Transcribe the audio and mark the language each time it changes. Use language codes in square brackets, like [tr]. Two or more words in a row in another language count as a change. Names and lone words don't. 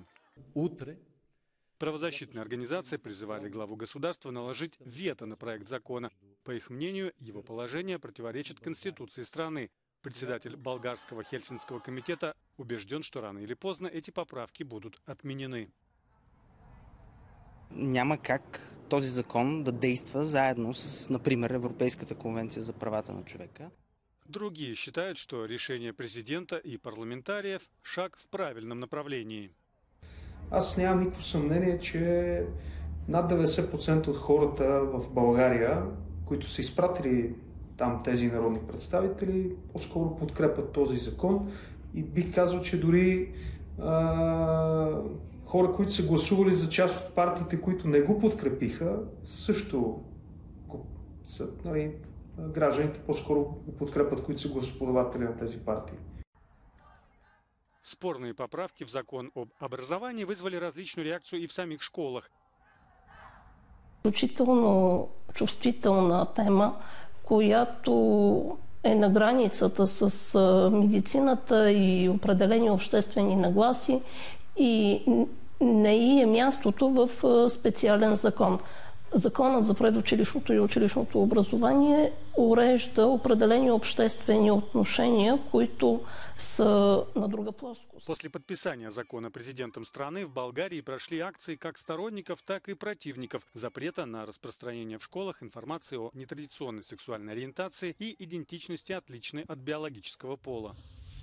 [ru] Правозащитные организации призывали главу государства наложить вето на проект закона. По их мнению, его положение противоречит Конституции страны. Председатель болгарского Хелсинского комитета убежден, что рано или поздно эти поправки будут отменены. [bg] Няма как този закон да действа заедно с, например, Европейската конвенция за правата на човека. [ru] Другие считают, что решение президента и парламентариев – шаг в правильном направлении. [bg] Аз нямам никакво съмнение, че над 90% от хората в България, които са изпратили там тези народни представители, по-скоро подкрепят този закон и бих казал, че дори хора, които са гласували за част от партиите, които не го подкрепиха, също са, гражданите по-скоро го подкрепят, които са гласоподаватели на тези партии. [ru] Спорные поправки в закон об образовании вызвали различную реакцию и в самих школах. [bg] Изключително чувствителна тема, която е на границата с медицината и определени обществени нагласи и не е мястото в специален закон. Законът за предучилищното и училищното образование урежда определени обществени отношения, които са на друга плоскост. [ru] После подписания закона президентом страны в Болгарии прошли акции как сторонников, так и противников запрета на распространение в школах информации о нетрадиционной сексуальной ориентации и идентичности, отличной от биологического пола.